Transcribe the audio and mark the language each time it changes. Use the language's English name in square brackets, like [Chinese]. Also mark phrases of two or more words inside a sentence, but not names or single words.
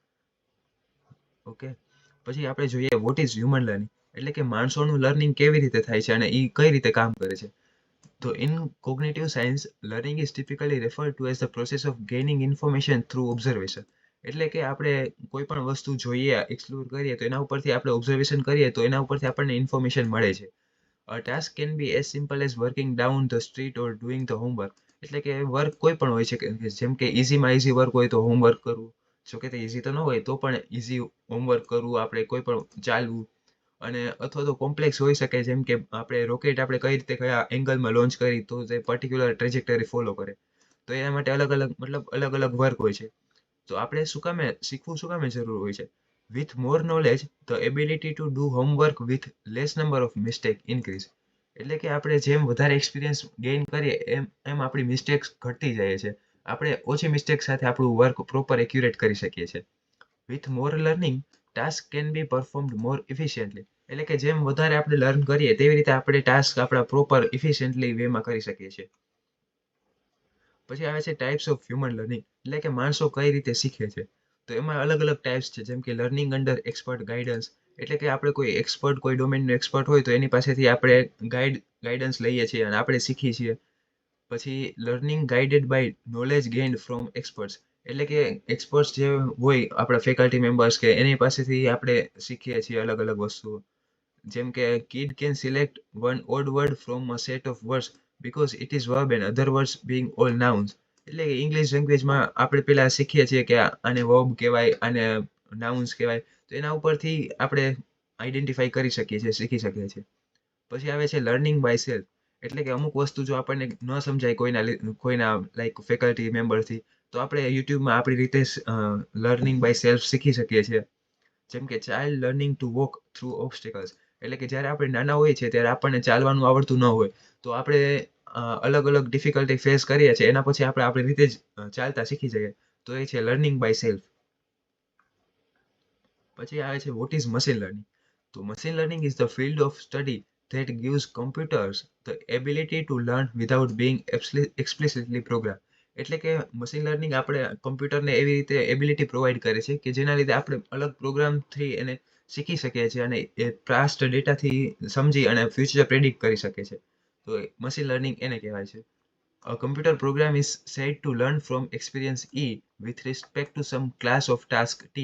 [Gujarati] ઓકે, પછી આપણે જોઈએ [English] what is human learning, [Gujarati] એટલે કે માણસોનું લર્નિંગ કેવી રીતે થાય છે અને એ કઈ રીતે કામ કરે છે. [English] તો in cognitive science learning is typically referred to as the process of gaining information through observation. [Gujarati] એટલે કે આપણે કોઈ પણ વસ્તુ જોઈએ, એક્સપ્લોર કરીએ તો એના ઉપરથી આપણે ઓબ્ઝર્વેશન કરીએ તો એના ઉપરથી આપણને ઇન્ફોર્મેશન મળે છે. [English] A task can be as simple as working down the street or doing the homework. [Gujarati] એટલે કે વર્ક કોઈ પણ હોય છે, જેમ કે ઇઝીમાં [English] easy work [Gujarati] હોય તો હોમવર્ક કરવું, જો કે તે ઇઝી તો ન હોય તો પણ [English] easy homework [Gujarati] કરવું, આપણે કોઈ પણ ચાલવું, અને અથવા તો કોમ્પ્લેક્સ હોઈ શકે, જેમ કે આપણે રોકેટ આપણે કઈ રીતે કયા એંગલમાં લોન્ચ કરી તો તે [English] particular trajectory follow [Gujarati] કરે, તો એના માટે અલગ અલગ મતલબ અલગ અલગ વર્ક હોય છે. તો આપણે શીખવું શું કામે જરૂર હોય છે? [English] With more knowledge, the ability to do homework with less number of mistake increase. [Gujarati] એટલે કે આપણે જેમ વધારે [English] experience gain [Gujarati] કરીએ એમ આપણી મિસ્ટેક્સ ઘટતી જાય છે. આપણે ઓછી મિસ્ટેક સાથે આપણું [English] work proper accurate [Gujarati] કરી શકીએ છીએ. [English] With more learning, task can be performed more efficiently. [Gujarati] એટલે કે જેમ વધારે આપણે લર્ન કરીએ તેવી રીતે આપણે ટાસ્ક આપણા [English] proper efficiently [Gujarati] વેમાં કરી શકીએ છીએ. પછી આવે છે [English] types of human learning, [Gujarati] એટલે કે માણસો કઈ રીતે શીખે છે. તો એમાં અલગ અલગ ટાઈપ્સ છે, જેમ કે [English] learning under expert guidance, [Gujarati] એટલે કે આપણે કોઈ એક્સપર્ટ કોઈ ડોમેનનો એક્સપર્ટ હોય તો એની પાસેથી આપણે ગાઈડન્સ લઈએ છીએ અને આપણે શીખીએ છીએ. પછી [English] learning guided by knowledge gained from experts, [Gujarati] એટલે કે એક્સપર્ટ્સ જે હોય આપણા [English] faculty members [Gujarati] કે એની પાસેથી આપણે શીખીએ છીએ અલગ અલગ વસ્તુઓ. જેમ કે [English] kid can select one odd word from a set of words because it is verb and other words being all nouns. [Gujarati] એટલે કે ઇંગ્લિશ લેંગ્વેજમાં આપણે પેલા શીખીએ છીએ કે આને વર્બ કહેવાય, આને નાઉન્સ કહેવાય, તો એના ઉપરથી આપણે આઈડેન્ટિફાઈ કરી શકીએ છીએ, શીખી શકીએ છીએ. પછી આવે છે [English] learning by self, [Gujarati] એટલે કે અમુક વસ્તુ જો આપણને ન સમજાય કોઈના લાઈક ફેકલ્ટી મેમ્બરથી, તો આપણે યુટ્યુબમાં આપણી રીતે લર્નિંગ બાય સેલ્ફ શીખી શકીએ છીએ. જેમ કે [English] child learning to walk through obstacles, [Gujarati] એટલે કે જ્યારે આપણે નાના હોઈએ છીએ ત્યારે આપણને ચાલવાનું આવડતું ન હોય, તો આપણે અલગ અલગ [English] difficulty face [Gujarati] કરીએ છીએ, એના પછી આપણે આપણી રીતે જ ચાલતા શીખી જઈએ, તો એ છે [English] learning by self. [Gujarati] પછી આવે છે [English] what is machine learning. તો machine learning is the field of study that gives computers the ability to learn without being explicitly programmed. [Gujarati] એટલે કે [English] machine learning [Gujarati] આપણે કમ્પ્યુટરને એવી રીતે [English] ability provide [Gujarati] કરે છે કે જેના લીધે આપણે અલગ પ્રોગ્રામથી એને શીખી શકીએ છીએ અને એ પાસ્ટ ડેટાથી સમજી અને [English] future predict [Gujarati] કરી શકે છે. તો [English] machine learning [Gujarati] એને કહેવાય છે. [English] A computer program is said to learn from experience E with respect to some class of task T.